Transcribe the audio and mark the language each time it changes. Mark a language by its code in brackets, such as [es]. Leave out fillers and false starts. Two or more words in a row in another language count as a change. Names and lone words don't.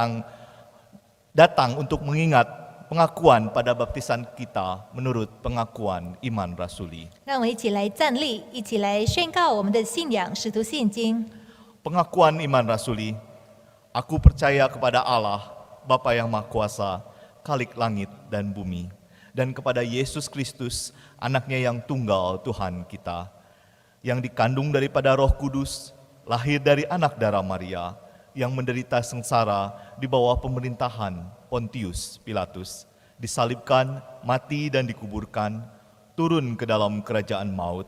[id] datang untuk mengingat pengakuan pada baptisan kita menurut pengakuan iman rasuli. [zh] 让我们一起来站立，一起来宣告我们的信仰——使徒信经。 [id] Pengakuan iman rasuli, aku percaya kepada Allah, Bapa yang Maha Kuasa, Khalik langit dan bumi, dan kepada Yesus Kristus, anaknya yang tunggal Tuhan kita, yang dikandung daripada Roh Kudus, lahir dari anak darah Maria, yang menderita sengsara di bawah pemerintahan Pontius Pilatus, disalibkan, mati dan dikuburkan, turun ke dalam kerajaan maut.